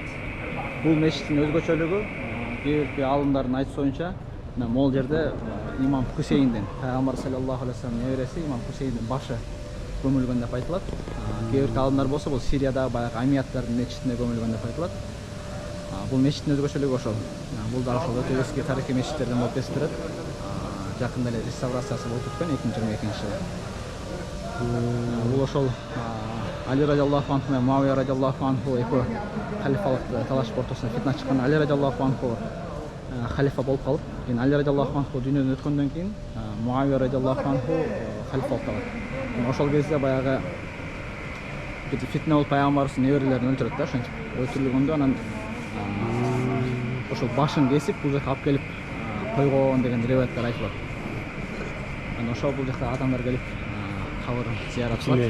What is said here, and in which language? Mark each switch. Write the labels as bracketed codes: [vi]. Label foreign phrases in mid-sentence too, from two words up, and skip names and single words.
[ky] Бул мечиттин өзгөчөлүгү кээ бир алымдардын айтуусунча, могул жерде имам Хусейндин, пайгамбар [ar] صلى الله عليه وسلم [ky] небереси имам Хусейндин башы көмүлгөн деп айтылат. Кээ бир алымдар болсо бул Сириядагы баягы Амияттардын мечитине көмүлгөн деп айтылат. Бул мечиттин өзгөчөлүгү ошол. Бул да ошол өтө эски тарыхый мечиттерден болуп эсептелет. Жакында эле реставрациясы болуп өткөн 2022 жылы. Бул ошол Али [ar] رضي الله عنه [ky] менен Муавия [ar] رضي الله عنه [ky] экөө халифалык талаш ортосунда фитна чыккан. Али [ar] رضي الله عنه [ky] халифа болуп калып, кийин Али [ar] رضي الله عنه [ky] дүйнөдөн өткөндөн кийин Муавия [ar] رضي الله عنه [ky] халифа болуп калат. Ошол кезде баягы фитна болуп пайгамбарыбыздын неберелерин өлтүрөт да, ошентип өлтүрүлгөндө анан ошол башын кесип бул жака алып келип койгон деген риваяттар айтылат. Анан ошол бул жакта адамдар келип кабырын зыярат кылат.